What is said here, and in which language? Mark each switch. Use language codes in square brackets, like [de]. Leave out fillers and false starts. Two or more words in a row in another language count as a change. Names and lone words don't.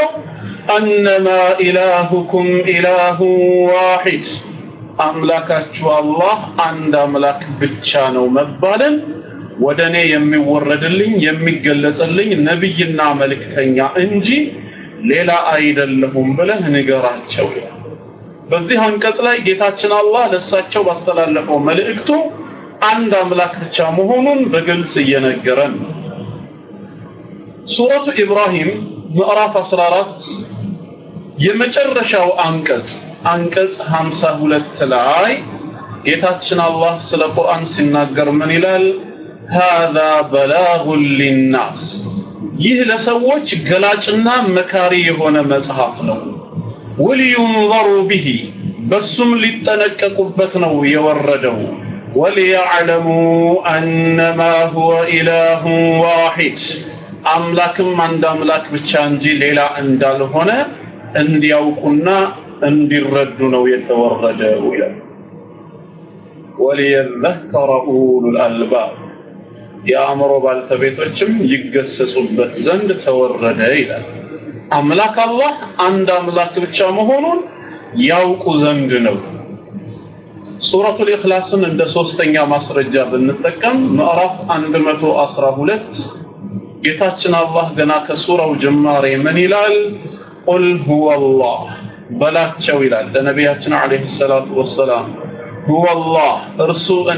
[ar] أنما إلهكم إله واحد [am] አምላካችሁ አላህ አንድ አምላክ ብቻ ነው መባልን ወደኔ የሚወረድልኝ የሚገለጽልኝ ነብይና መልእክተኛ እንጂ ሌላ አይደለሁም ብለህ ንገራቸው በዚህ አንቀጽ ላይ ጌታችን አላህ ለሳቸው ባስተላለፈው መልእክቱ አንድ አምላክ ብቻ መሆኑን በግልጽ እየነገረን ሱረቱ ኢብራሂም ምዕራፍ 14 የመጨረሻው አንቀጽ 52 ላይ ጌታችን አላህ ስለ ቁርአን ሲናገር ምን ይላል [ar] هذا بلاغ للناس [am] ይህ ለሰዎች ገላጭና መካሪ የሆነ መጽሐፍ ነው [ar] ولينظروا به [am] በሱም ሊጠነቀቁበት ነው የወረደው [ar] وليعلموا أنما هو إله واحد [am] አምላክም አንድ አምላክ ብቻ እንጂ ሌላ እንዳልሆነ እንዲያውቁና እንዲረዱ ነው የተወረደው ይላል [ar] وليذكر أولو الألباب [am] የአእምሮ ባለቤቶችም ይገሰጹበት ዘንድ ተወረደ ይላል አምላክ አላህ አንድ አምላክ ብቻ መሆኑን ያውቁ ዘንድ ነው ሱረቱል ኢኽላስን እንደ ሶስተኛ ማስረጃ ብንጠቀም ምዕራፍ 112 ጌታችን አላህ ገና ከሱራው ጅማሬ ምን ይላል [ar] قل هو الله [am] በላቸው ይላል ለነብያችን [ar] عليه الصلاة والسلام [am] ሁወላህ እርሱ እኔ